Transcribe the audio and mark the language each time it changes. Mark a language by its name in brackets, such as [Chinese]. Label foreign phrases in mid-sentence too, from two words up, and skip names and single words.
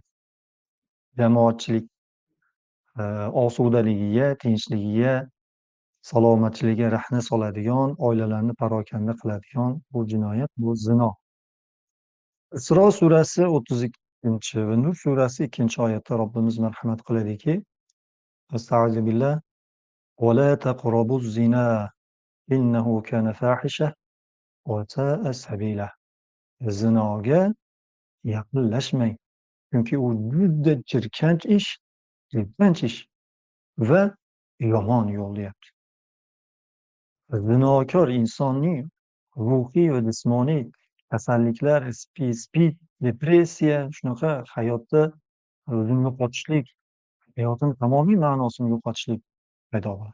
[Uzbek] Jamoatchilik osudaligiga, tinchligiga, salomatchiligiga rahna soladigan, oilalarni parokanda qiladigan bu jinoyat, bu zino. Isro surasi 32 va Nur surasi 2-oyatda Robbimiz marhamat qiladiki: [Arabic] أستعيذ بالله ولا تقربوا الزنى إنه كان فاحشة وساء سبيلا. [Uzbek] Zinoga yaqinlashmang, chunki u juda jirkanch ish va yomon yo'l deyapti. Zinokor insonning ruhiy va jismoniy kasalliklar, SPID, depressiya, shunaqa hayotda o'zini yo'qotishlik, hayotini tamomiy ma'nosini yo'qotishlik paydo bo'ladi.